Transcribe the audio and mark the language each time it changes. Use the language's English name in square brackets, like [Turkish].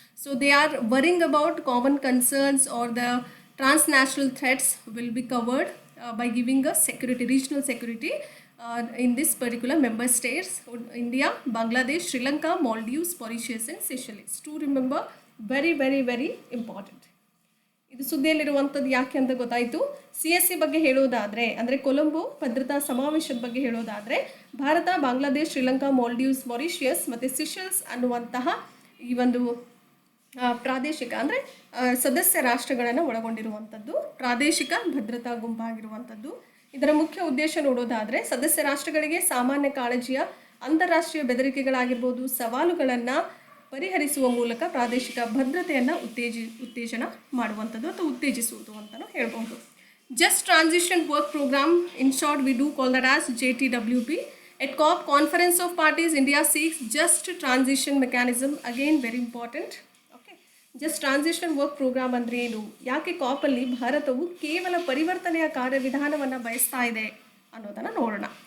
[English] So they are worrying about common concerns or the transnational threats will be covered by giving a security, regional security in this particular member states: India, Bangladesh, Sri Lanka, Maldives, Mauritius and Seychelles. To remember, very very very important. [Kannada] ಇದು ಸುದ್ದಿಯಲ್ಲಿರುವಂಥದ್ದು ಯಾಕೆ ಅಂತ ಗೊತ್ತಾಯಿತು. CSC ಬಗ್ಗೆ ಹೇಳೋದಾದರೆ, ಅಂದರೆ ಕೊಲಂಬೋ ಭದ್ರತಾ ಸಮಾವೇಶದ ಬಗ್ಗೆ ಹೇಳೋದಾದರೆ, ಭಾರತ, ಬಾಂಗ್ಲಾದೇಶ್, ಶ್ರೀಲಂಕಾ, ಮಾಲ್ಡೀವ್ಸ್, ಮಾರಿಷಿಯಸ್ ಮತ್ತು ಸಿಷಲ್ಸ್ ಅನ್ನುವಂತಹ ಈ ಒಂದು ಪ್ರಾದೇಶಿಕ ಅಂದರೆ ಸದಸ್ಯ ರಾಷ್ಟ್ರಗಳನ್ನು ಒಳಗೊಂಡಿರುವಂಥದ್ದು ಪ್ರಾದೇಶಿಕ ಭದ್ರತಾ ಗುಂಪಾಗಿರುವಂಥದ್ದು. ಇದರ ಮುಖ್ಯ ಉದ್ದೇಶ ನೋಡೋದಾದರೆ, ಸದಸ್ಯ ರಾಷ್ಟ್ರಗಳಿಗೆ ಸಾಮಾನ್ಯ ಕಾಳಜಿಯ ಅಂತಾರಾಷ್ಟ್ರೀಯ ಬೆದರಿಕೆಗಳಾಗಿರ್ಬೋದು, ಸವಾಲುಗಳನ್ನು ಪರಿಹರಿಸುವ ಮೂಲಕ ಪ್ರಾದೇಶಿಕ ಭದ್ರತೆಯನ್ನು ಉತ್ತೇಜನ ಮಾಡುವಂಥದ್ದು ಅಥವಾ ಉತ್ತೇಜಿಸುವುದು ಅಂತಲೂ ಹೇಳ್ಬೋದು. [English] Just transition work program, in short we do call that as JTWP. At COP, Conference of Parties, India seeks just transition mechanism. Again, very important. Okay. [Kannada] Just transition work program ಅಂದರೆ ಏನು, ಯಾಕೆ ಕಾಪಲ್ಲಿ ಭಾರತವು ಕೇವಲ ಪರಿವರ್ತನೆಯ ಕಾರ್ಯವಿಧಾನವನ್ನು ಬಯಸ್ತಾ ಇದೆ ಅನ್ನೋದನ್ನು ನೋಡೋಣ.